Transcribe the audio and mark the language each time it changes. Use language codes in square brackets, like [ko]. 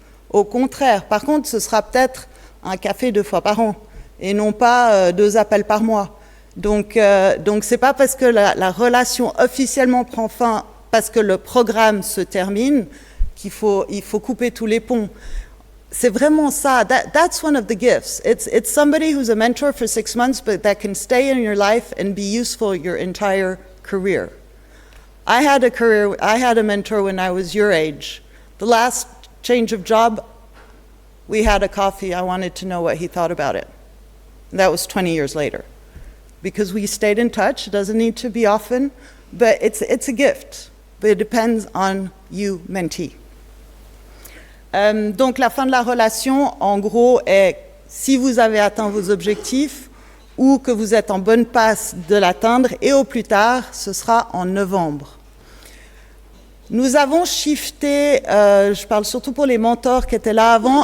[fr] Au contraire, par contre, ce sera peut-être un café 2 fois par an et non pas 2 appels par mois. Donc c'est pas parce que la relation officiellement prend fin, parce que le programme se termine, il faut couper tous les ponts. C'est vraiment ça. [en] That's one of the gifts. It's somebody who's a mentor for 6 months, but that can stay in your life and be useful your entire career. I had a mentor when I was your age. The last change of job, we had a coffee. I wanted to know what he thought about it. And that was 20 years later. Because we stayed in touch. It doesn't need to be often, but it's a gift. But it depends on you, mentee. [fr] Donc la fin de la relation, en gros, est si vous avez atteint vos objectifs ou que vous êtes en bonne passe de l'atteindre, et au plus tard, ce sera en novembre. Nous avons shifté, je parle surtout pour les mentors qui étaient là avant.